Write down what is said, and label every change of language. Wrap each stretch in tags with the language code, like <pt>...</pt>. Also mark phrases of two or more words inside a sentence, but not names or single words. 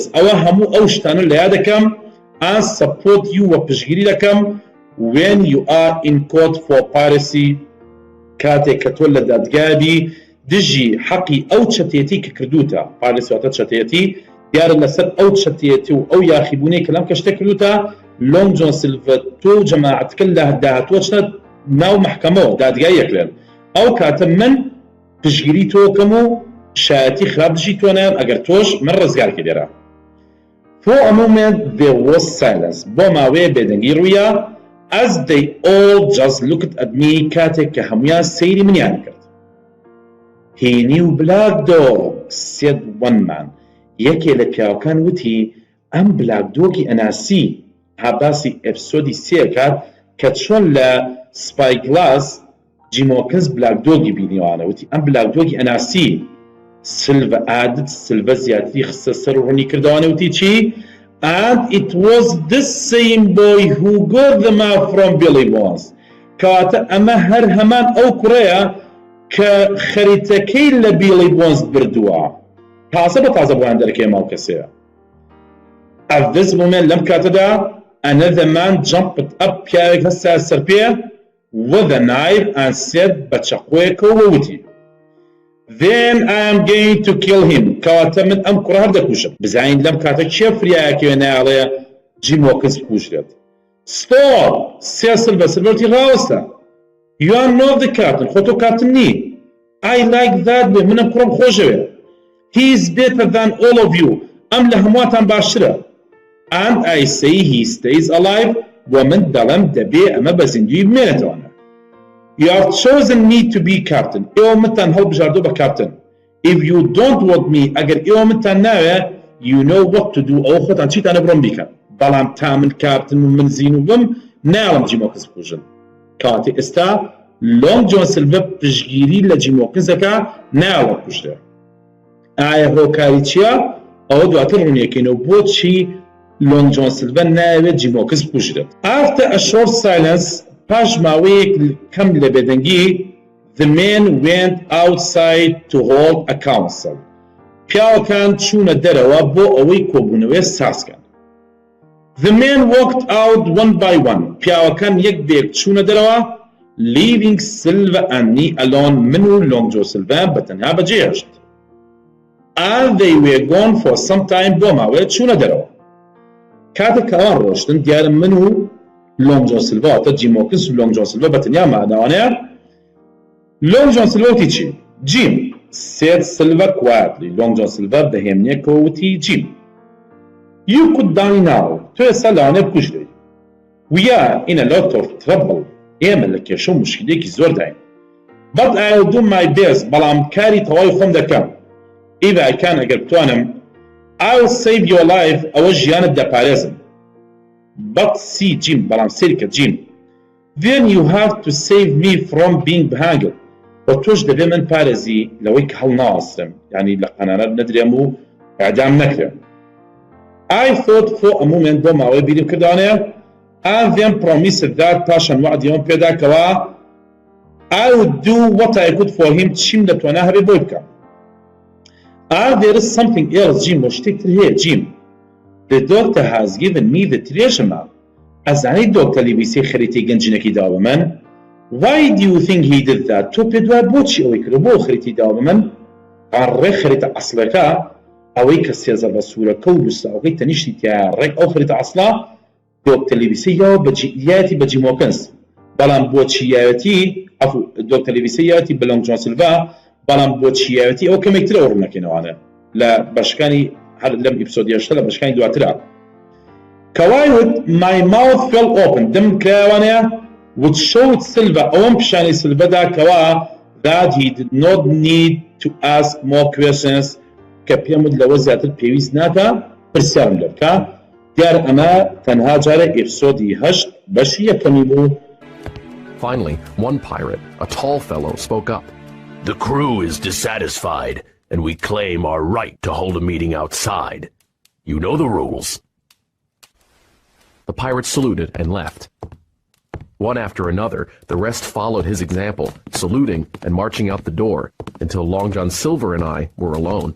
<ckb>ئەوە هەموو ئەو شتانە لەیاد دەکەم</ckb> <en>and support you</en> <ckb>وە پشگیری دەکەم</ckb> <en>when you are in court for</en> <ckb>piracy کاتێک کە تۆ لە دادگابی دژی حەقی ئەو چەتێتی کە کردوتە پارێسی واتە چەتێتی دیارە لەسەر ئەو چەتێتی و ئەو یاخیبوونەی کە لەم کەشتە کردوتە لۆنگ جۆن سیلڤە تۆ و جەماعەتکە لە داهاتووە چنە ناو مەحکەمەوە دادگای یەکرێن ئەو کاتە من پشگیری تۆکەم و شایەتی خراپ دژی تۆ نایەم ئەگەر تۆش من ڕزگارکە لێرە.</ckb> <en>For a moment there was silence.</en> <ckb>بۆ ماوەیە بێدەنگی ڕوویە</ckb> <en>as they all just looked at me</en> <ckb>کاتێک کە هەمویان سەیری منیان کرد.</ckb> <en>He knew black dog said one man.</en> <ckb>یەکێ لە پیاوەکان وتی ئەم بلاک دۆگی ئەناسی هاباسی ئەپسۆدی سێکات کە چۆن لە سپایگلاس جیمۆکس بلاک دۆگی بینیوانە وتی ئەم بلاک دۆگی ئەناسی سلڤە عادت سلڤە زیاتری خستە سەر و ڕوونی کردوانە وتی چی</ckb> <en>and it was the same boy who got the map from Billy Bones</en> <ckb>کەواتە ئەمە هەر هەمان ئەو کوڕەیە کە خەریتەکەی لە بیلی بۆنز بردووە تازە بە تازە بۆیان دەرەکەی ماو کەسەیە.</ckb> <en>At this moment</en> <ckb>لەم کاتەدا</ckb> <en>another man jumped up</en> <ckb>پیاوێک هەستا سەر پێ</ckb> <en>with a knife and said</en> <ckb>بە چەقۆیەکەوە وتی</ckb> <en>Then I am going to kill him.</en> <ckb>کەواتە من ئەم کوڕە هەر دەکوژم. بزانین لەم کاتە کێ فریایەکەوێ نایڵێ جیمۆکس بکوژرێت. Stop! سێ سلڤە سلڤەتی ڕاوەستە.</ckb> <en>You are not the captain.</en> <ckb>خۆ تۆ کاپتن نی.</ckb> <en>I like that way.</en> <ckb>منم کوڕم خۆشەوێ.</ckb> <en>He is better than all of you.</en> <ckb>ئەم لە هەموواتان باشترە.</ckb> <en>And I say he stays alive.</en> <ckb>ومن دەڵێم دەبێ ئەمە بە زیندوی بمێنێتەوەنە.</ckb> <en>You have chosen me to be captain.</en> <ckb>ئێوە منتان هەڵبژاردووە بە کاپتن.</ckb> <en>If you don't want me,</en> <ckb>ئەگەر ئێوە منتان ناوێ,</ckb> <en>you know what to do.</en> <ckb>ئەوە خۆتان چیتانە بڕۆم بیکەن. بەڵام تا من کاپتن و من زین و بم ناڵم جیمۆکس بکوژن. کاتی ئێستا لۆنگ جۆن سیلڤە پشگیری لە جیمۆکسەکە ناوە کوژرێ. ئایا هۆکاری چییە؟ ئەوە دواتر ڕوونیەکەینەوە بۆچی لۆنگ جۆن سیلڤە ناوێت جیمۆکس بکوژرێت.</ckb> <en>After a short silence,</en> <ckb>پاش ماوەیەک کەم لە بێدەنگی</ckb> <en>the men went outside to hold a council.</en> <ckb>پیاوەکان چوونە دەرەوە بۆ ئەوەی کۆبوونەوەی ساسکەن.</ckb> <en>The men walked out one by one.</en> <ckb>پیاوەکان یەک بێک چوونە دەرەوە</ckb> <en>leaving Silva and me alone.</en> <ckb>من و لۆنگ جۆن سیلڤە بەتەنها بەجێهێشت.</ckb> <en>And they were gone for some time.</en> <ckb>بۆ ماوەیە چوونە دەرەوە. کاتێک کە ئەوان ڕۆشتن دیارە من و لۆنگ جۆن سیلڤە واتە جیمۆکس و لۆنگ جۆن سیلڤە بەتەنیا ماداوانەیە. لۆنگ جۆن سیلڤە وتی چی؟ جیم</ckb> <en>said Silva quietly.</en> <ckb>لۆنگ جۆن سیلڤە بەهێمنێکەوە وتی جیم</ckb> <en>You could die now.</en> <ckb>تۆ ئێستا لەوانەیە بکوژرێی.</ckb> <en>We are in a lot of trouble.</en> <ckb>ئێمە لە کێشە و مشکلێکی زۆر داین.</ckb> <en>But I'll do my best.</en> <ckb>بەڵام کاری تەواوی خۆم دەکەم.</ckb> <en>If I can</en> <ckb>ئەگەر بتوانم</ckb> <en>I'll save your life.</en> <ckb>ئەوە ژیانت دەپارێزم.</ckb> <en>But see Jim.</en> <ckb>بەڵام سێریکە Jim.</ckb> <en>Then you have to save me from being behangled.</en> <ckb>و تۆش دەبێ من پارێزی لەوەی کە هەڵناوەسترم. یعنی لە قەنانە نەدرێم و ئەعدام نەکرێم.</ckb> <en>I thought for a moment</en> <ckb>بۆ ماوەی بیرم کردوانەیە</ckb> <en>and then promised that</en> <ckb>پاشان وعدیەوەم پێدا کەوا</ckb> <en>I would do what I could for him.</en> <ckb>چیم دەتوانە هەبێ بۆی بکەم.</ckb> <en>And there is something else Jim</en> <ckb>و شتێکتر هەیە</ckb> <en>Jim. The doctor has given me the treasure map.</en> <ckb>ئەزانی دۆکتەر لیڤیسی خەریتەی گەنجینەکەی داوە بە من.</ckb> <en>Why do you think he did that?</en> <ckb>تۆ پێ دوای بۆچی ئەوەی کرد بۆ خەریتی داوە بە من؟ ڕێک خەریتە ئەسڵەکە ئەوەی کە سێزە بە سوورەکە و لوستاوەکەی تەنیشتی تیا ڕێک ئەو خەریتە ئەسڵا دۆکتەر لیڤیسی یاوە یاەتی بە جیمۆکس. بەڵام بۆچی یاوەتی دۆکتەر لیڤیسی یاوەتی بە لۆنگ جۆن سیلڤە بەڵام بۆچی یاوەتی ئەو کەمێکترە ڕوونەکەینەوانە لە بەشەکانی هەر لەم ئیپسۆدی هەشتە لە بەشەکانی دواترە.</ckb> <en>کەوایوت my mouth fell open.</en> <ckb>دم کراوانەیە</ckb> <en>which showed Silva</en> <ckb>ئەوەم پیشانی سیلڤەدا کەوا</ckb> <en>that he did not need to ask more questions</en> <ckb>کە پێم وت لەوە زیاتر پێویست ناکە پرسیارم لێ بکە. دیار ئەمە تەنها جارە ئیپسۆدی هەشت بەشی یەکەمی بوو.</ckb> <en>Finally, one pirate, a tall fellow, spoke up. The crew is dissatisfied, and we claim our right to hold a meeting outside. You know the rules." The pirates saluted and left. One after another, the rest followed his example, saluting and marching out the door, until Long John Silver and I were alone.</en>